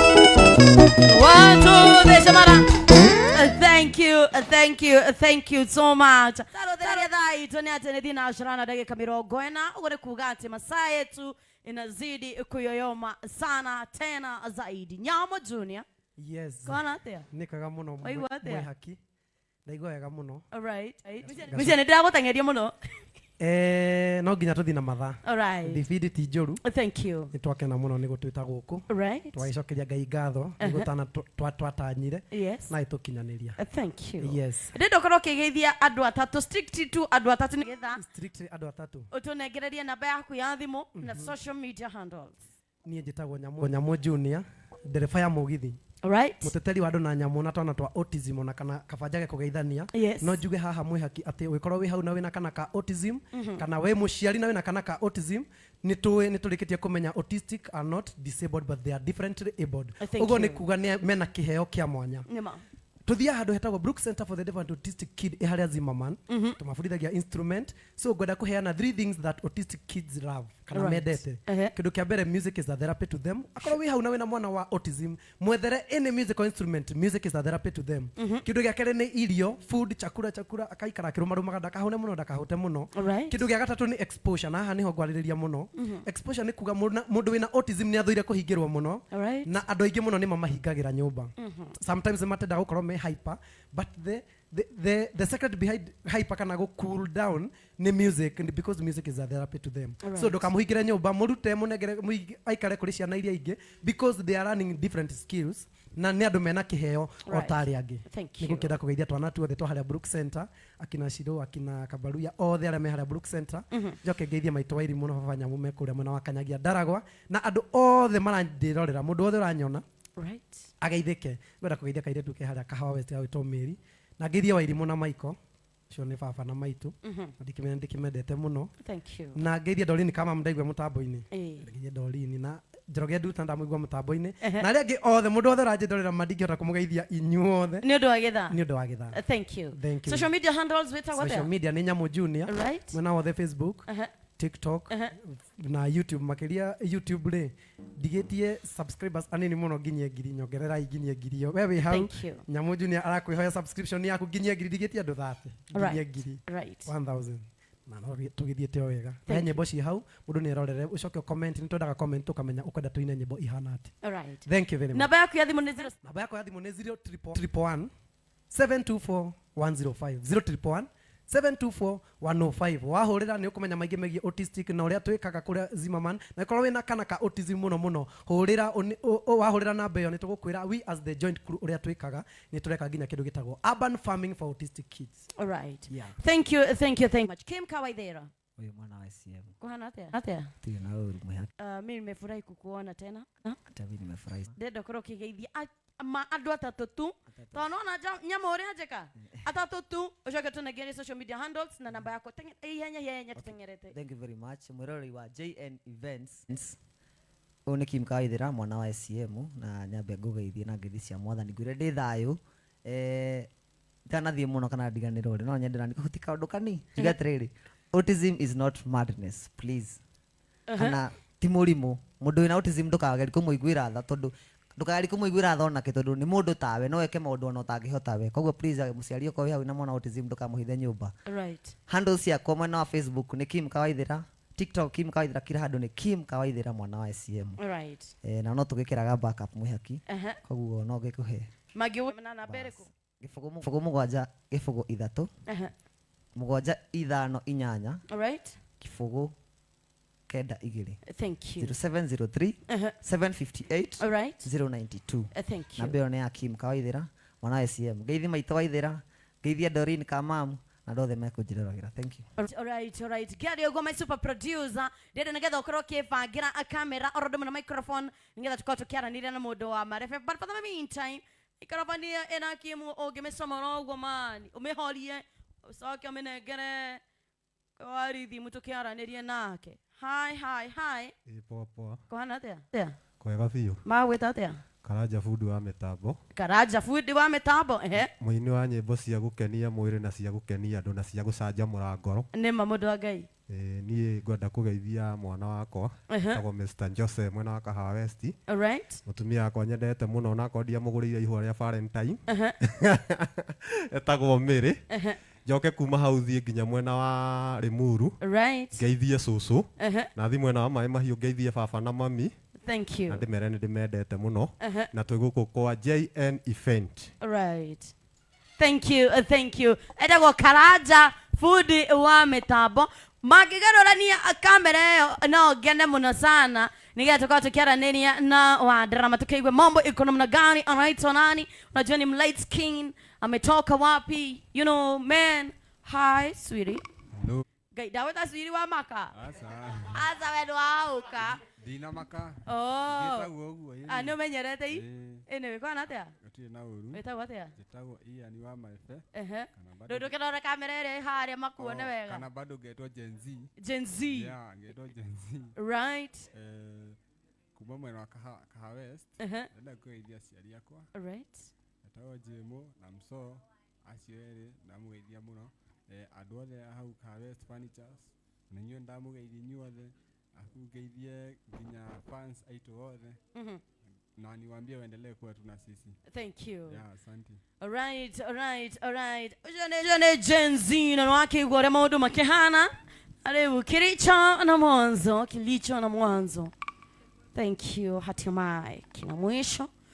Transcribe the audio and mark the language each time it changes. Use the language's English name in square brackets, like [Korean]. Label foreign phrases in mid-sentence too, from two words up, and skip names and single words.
[English] One, two, three, Shamara. Uh, thank you, uh, thank you, uh, thank you so much. [Kikuyu] Taro theri thaa itũ nĩ atĩ nĩ thina ũcũrana ndagĩka mĩrongo ĩna. Ũguo nĩ kuuga atĩ [Swahili] masaa yetu inazidi kuyoyoma sana tena zaidi. [Kikuyu] Nyamo Junior. Yes. Kona atĩa? Nĩ kwega mũno, Waigua mwĩ-, atĩa? mwĩ haki. Ndaigua wega mũno. [English] All right, right. [Kikuyu] Gaco- Mbica nĩ ndĩragũteng'eria mũno. Eh, no nginya tũthiĩ na mathaa. [English] All right. [Kikuyu] Thibindi ti njũru. [English] Thank you. [Kikuyu] Nĩ twakena mũno nĩ gũtwĩta gũkũ. [English] All right. [Kikuyu] Twagĩcokeria Ngai ngatho, nĩ Uh-huh. gũtana tw-, twa-, twatanyire. [English] Yes. [Kikuyu] Na ĩtũkinyanĩria. [English] Uh, thank you. Yes. [Kikuyu] Ndĩrenda ũkorwo ũkĩgeithia andũ atatũ, strict tu andũ atatũ nĩgetha Strictly andũ atatũ. ũtũnengererie namba yaku ya thimũ na Mhm. [English] social media handles. [Kikuyu] Niĩ njĩtagwo Nyamũ, Nyamũ Junior, ndereba ya mũgithi. [English] All right. [Kikuyu] Mũteteri wa andũ na nyamũ na twana twa autism ona kana kaba njage kũgeithania. [English] Yes. [Kikuyu] No njuge haha mwĩ haki atĩ ũngĩkorwo wĩ hau na wĩna kana ka autism, Mhm. kana wĩ mũciari na wĩna kana ka autism, nĩ tũĩ, nĩ tũrĩkĩtie kũmenya [English] autistic are not disabled but they are differently abled. [Kikuyu] Uh, thank Ũguo nĩ you. kuuga nĩ mena kĩheo kĩa mwanya. Nĩ ma. Tuthiaga handũ hetagwo Brook Center for the Deaf and Autistic Kid, ĩ harĩa Zimmerman. Mhm. Tũmabundithagia instrument. [English] So, [Kikuyu] ngwenda kũheana [English] three things that autistic kids love, kana Right. [Kikuyu] mendete. Ehe. Kĩndũ kĩa mbere, [English] music is a therapy to them. [Kikuyu] Akorwo wĩ hau na wĩna mwana wa autism, mwethere [English] any musical instrument, music is a therapy to them. Mhm. [Kikuyu] Kĩndũ gĩa kerĩ nĩ irio, [English] food, [Swahili] chakula, chakula, [Kikuyu] akaikara akĩrũmarũmaga, ndakahũne mũno, ndakahũte mũno. Alright. Kĩndũ gĩa gatatũ nĩ exposure, na haha nĩho ngwarĩrĩria mũno. Mhm. Exposure nĩ kuga mũndũ na, mũndũ wĩna autism nĩ athũire kũhingĩrwo mũno. [English] Alright. [Kikuyu] Na andũ aingĩ mũno nĩ mamahingagĩra nyũmba. [English] Mhm. Sometimes [Kikuyu] nĩ matenda gũkorwo me [English] hyper, but the, the, the, the secret behind hyper [Kikuyu] kana gũ [English] cool down nĩ music, and because music is a therapy to them. Alright. [Kikuyu] So ndũkamũhingĩre nyũmba, mũrute, mũnengere, mũig-, aikare kũrĩ ciana iria ingĩ, [English] because they are learning different skills, [Kikuyu] na nĩ andũ mena kĩheo o Right. ta arĩa angĩ. Thank Nĩ you. ngũkĩenda kũgeithia twana tuothe twa harĩa Brook Center, akina Shiro, akina Kabaruya, othe arĩa me harĩa Brook Center. Mhm. Njoke ngeithie maitũ Wairimũ na baba Nyamu me kũrĩa mwena wa Kanyagia Ndaragwa, na andũ othe marandirorera, mũndũ wothe ũranyona, Right. ageithĩke. Ngwenda kũgeithia kairĩtu ke harĩa Kahawa West gagwĩtwo Mĩri. Na ngeithie Wairimũ na Maiko, ũcio nĩ baba na maitũ. Mhm. Na ndikĩmenya, ndikĩmendete mũno. [English] Thank you. [Kikuyu] Na ngeithie Doreen kama ndaigua mũtambo-inĩ. Ĩĩ. Ngeithie Doreen na Njoroge Nduta ndamũigua mũtambo-inĩ. Ehe. Na arĩa angĩ othe, mũndũ wothe ũranjĩndorera ma ndingĩhota kũmũgeithia inyuothe. Nĩ ũndũ wa gĩthaa. Nĩ ũndũ wa gĩthaa. [English] Uh, thank you. Thank you. Social media handles wĩtagwo Social atĩa? [Kikuyu] media nĩ Nyamu Junior. Right. Mwena wothe Facebook, Aha. TikTok, Aha. na YouTube. Makĩria YouTube rĩ, ndigĩtie subscribers anini mũno nginyie ngiri, nyongererai nginyie ngiri ĩyo. We wĩ hau, Thank you. Nyamu Junior arakwĩhoya subscription yaku nginyie ngiri, ndigĩtie andũ thirty, nginyie Right. [English] ngiri. Right. One thousand. [Kikuyu] Na no gĩ-, tũgĩthiĩte o wega. [English] Thank He you. [Kikuyu] nyĩmbo ciĩ hau, mũndũ nĩ arorere, ũcoke ũcomment, nĩ twendaga comment ũkamenya ũkwenda tũine nyĩmbo ihana atĩa. [English] All right. Thank you very much. [Kikuyu] Namba yaku ya thimũ nĩ zero. Namba yakwa ya thimũ nĩ [English] zero triple one, seven two four, one zero five. [Kikuyu] Zero triple one, seven two four, one zero five. Wahũrĩra nĩ ũkũmenya maingĩ megiĩ autistic na ũrĩa twĩkaga kũrĩa Zimmerman. Na ĩkorwo wĩna kana ka autism mũno mũno, hũrĩra ũni-, ũ-, ũ-, wahũrĩra namba ĩyo nĩ tũgũkwĩra we [English] as the joint crew [Kikuyu] ũrĩa twĩkaga, nĩ tũreka nginya kĩndũ gĩtagwo [English] urban farming for autistic kids. All right. Yeah. Thank you, thank you, thank you much. [Kikuyu] Kim Kawaithera. Ũyũ mwana wa S C M. Kũhana atĩa? Atĩa? Tirĩ na ũru mwĩhaka. [Swahili] Uh, mimi nimefurahi kukuona tena. Ha? Hata mimi nimefurahi. [Kikuyu] Ndenda ũkorwo ũkĩgeithia a-, ma-, andũ atatũ tu. Atatũ. Tondũ nona ja-, nyamũ ũrĩa njĩka? Eh. Atatũ tu. Ũcoke tũnengere social media handles na namba yako. Tenge-, ihenya, ihenya, Okay. tũteng'erete. [English] Thank you very much. [Kikuyu] Mwĩroreri wa J N Events. Ũyũ nĩ Kim Kawaithera, mwana wa S C M, na nyambe ngũgeithie na ngeithi cia Mwathani. Ngwĩre ndĩ thayũ. Eh, itanathiĩ mũno kana ndiganĩrwo rĩ, no nyende nani kũhuti kaũndũ kanini. Njuge Mhm. atĩrĩrĩ, [English] autism is not madness, please. Aha. [Kikuyu] Kana ti mũrimũ. Mũndũ wĩna autism ndũkagerie kũmũiguĩra tha, tondũ ndũkagerie kũmũiguĩra tha onake, tondũ nĩ mũndũ tawe, no eke maũndũ ona ũtangĩhota we. Koguo please, eh, mũciari okorwo wĩ hau na mwana wa autism ndũkamũhithe nyũmba. [English] Right. [Kikuyu] Handles ciakwa mwena wa Facebook nĩ Kim Kawaithera, TikTok Kim Kawaithera, kila handũ nĩ Kim Kawaithera mwana wa S C M. [English] Right. [Kikuyu] Eh, na no tũgĩkĩraga backup mwĩhaki. Aha. Koguo no ngĩkũhe. Magi na namba ĩrĩkũ? Bas. Gĩbũgũ mu-, gĩbũgũ mũgwanja, gĩbũgũ ithatũ. Aha. Mũgwanja ithano inyanya. [English] All right. [Kikuyu] Gĩbũgũ kenda igĩrĩ. [English] Thank you. Zero seven zero three, Aha. seven fifty-eight, All right. zero ninety-two. Uh, thank you. [Kikuyu] Namba ĩyo nĩ ya Kim Kawaithera, mwana wa S C M. Ngeithi maitũ Waithera, ngeithia Doreen Kamamu, na andũ othe mekũnjĩroragĩra. [English] Thank you. All right, all right. Gary Ogo, my super producer. [Kikuyu] Ndĩrenda nĩgetha ũkorwo ũkĩbangĩra a camera, oro ndũmwe na microphone, nĩgetha tũkorwo tũkĩaranĩria na mũndũ wa marefe. [English] But for the meantime, [Kikuyu] microphone ĩyo ĩna Kim ũngĩmĩcomora ũguo mani, ũmĩhorie, ũcoke ũmĩnengere wa rhythm tũkĩaranĩrie nake. [English] Hi, hi, hi. [Kikuyu] Ĩ, poa, poa. Kũhana atĩa? Atĩa? Kwega biũ. Magwĩta atĩa? Karanja fundi wa mĩtambo. Karanja fundi wa mĩtambo, ehe. Mũini wa nyĩmbo cia gũkenia mwĩrĩ na cia gũkenia andũ na cia gũcanjamũra ngoro. Nĩ ma mũndũ wa Ngai. Ĩ, niĩ ngwenda kũgeithia mwana wakwa, Ehe. etagwo Mister Jose, mwena wa Kahawa West. [English] All right. [Kikuyu] Mũtumia wakwa nyendete mũno, ona akorwo ndiamũgũrĩire ihũa rĩa Valentine. Ehe. Etagwo Mary. Ehe. Njoke kuma hau thiĩ nginya mwena wa Limuru. Right. Ngeithie cũcũ. Ehe. Na thiĩ mwena wa Maĩ Mahiũ ngeithie baba na mami. [English] Thank you. [Kikuyu] Na ndĩmere nĩ ndĩmendete mũno. Ehe. Na twĩ gũkũ kwa J N Event. Right. [English] Thank you, uh, thank you. [Kikuyu] Etagwo Karanja, fundi wa mĩtambo. Mangĩgarũrania, uh, kamera ĩyo, no ngene mũno sana. Nĩgetha tũkorwo tũkĩaranĩria na wa drama, tũkĩigue [Swahili] mambo iko namna gani, anaitwa nani? Unajua ni light skin, ametoka wapi? [English] You know, man. Hi, sweetie. Hello. [Kikuyu] Ngai, ndagwĩta sweetie wa maka. Aca. Aca we ndwahũka. Ndina maka. Oh. Ngĩtagwo ũguo, ĩĩ. Ah, nĩ ũmenyerete i? Ĩĩ. Ĩ, nĩ wĩkwana atĩa? Gũtirĩ na ũru. Wĩtagwo atĩa? Njĩtagwo Ian wa Maebe. Ehe. Kana bado Ndũ ndũkĩrora kamera ĩrĩa ĩ harĩa makuone Oh, wega. kana bado ngetwo Gen Z. Gen Z. Yeah, ngetwo Gen Z. Right. Eh, kuma mwena wa Kaha-, Kaha West, Ehe. ndĩrenda kũgeithia aciari akwa. [English] All right. [Kikuyu] Etagwo Jimo na Mso, acio erĩ, ndamũgeithia mũno. Eh, andũ othe a hau Kaha West Furnitures, na inyuĩ ndamũgeithia inyuĩ othe, arabu ngeithie nginya fans aitũ othe. Mhm. [Swahili] Na niwaambie waendelee kuwa tu na sisi. [English] Thank you. Yeah, asante. All right, all right, all right. [Kikuyu] Ũcio nĩ, ũcio nĩ Gen Z, na nĩ wakĩigua ũrĩa maũndũ makĩhana. [Swahili] Rĩu kilicho na mwanzo, kilicho na mwanzo. [English] Thank you, [Swahili] hatimaye kina mwisho.